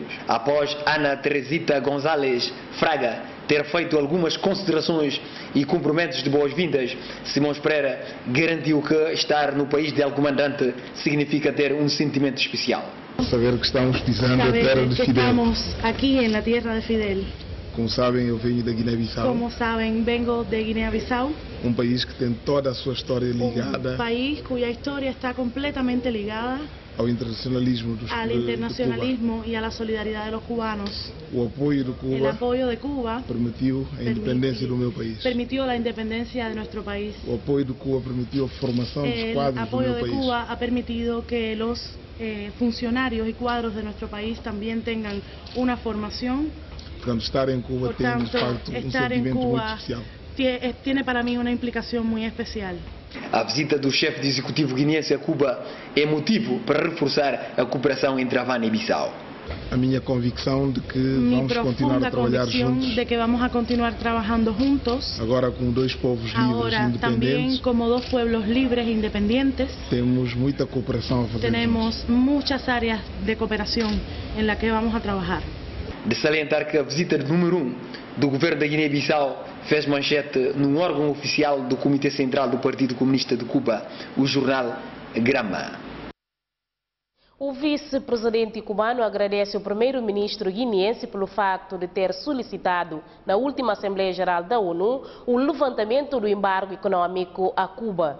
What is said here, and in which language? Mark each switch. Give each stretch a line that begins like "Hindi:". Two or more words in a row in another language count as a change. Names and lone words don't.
Portuguese: Após Ana Teresita González Fraga ter feito algumas considerações e cumprimentos de boas-vindas, Simões Pereira garantiu que estar no país de algum mandante significa ter um sentimento especial. Saber que estamos pisando a terra de Fidel. Estamos aqui na terra de Fidel. Como sabem, eu venho da Guiné-Bissau.
Spanish: Como sabem, vengo de Guiné-Bissau.
Portuguese: Um país que tem toda a sua história ligada. Um país
Spanish: cuya historia está completamente ligada
Portuguese: ao internacionalismo
Spanish: al internacionalismo y a la solidaridad de los cubanos.
Portuguese: O apoio de Cuba.
Spanish: El apoyo de Cuba
Portuguese: permitiu a independência do meu país.
Spanish: Permitió la independencia de nuestro país.
Portuguese: O apoio de Cuba permitiu a formação dos quadros do meu país.
Spanish: El apoyo de Cuba ha permitido que los funcionarios y cuadros de nuestro país también tengan una formación.
Portuguese: Portanto, estar em Cuba tem de facto um sentimento muito especial.
Spanish: Tiene para mí una implicación muy especial.
Portuguese: A visita do chefe de executivo guineense a Cuba é motivo para reforçar a cooperação entre Havana e Bissau. A minha convicção de que vamos continuar a trabalhar juntos.
Spanish: De que vamos a continuar trabajando juntos.
Portuguese: Agora com dois povos livres e independentes.
Spanish: También como dos pueblos libres e independientes.
Portuguese: Temos muita cooperação a fazer.
Spanish: Tenemos muchas áreas de cooperación en la que vamos a trabajar.
Portuguese: De salientar que a visita número 1 do governo da Guiné-Bissau fez manchete num órgão oficial do Comitê Central do Partido Comunista de Cuba, o jornal Grama. O vice-presidente cubano agradece ao primeiro-ministro guineense pelo facto de ter solicitado, na última Assembleia Geral da ONU, o levantamento do embargo econômico a Cuba.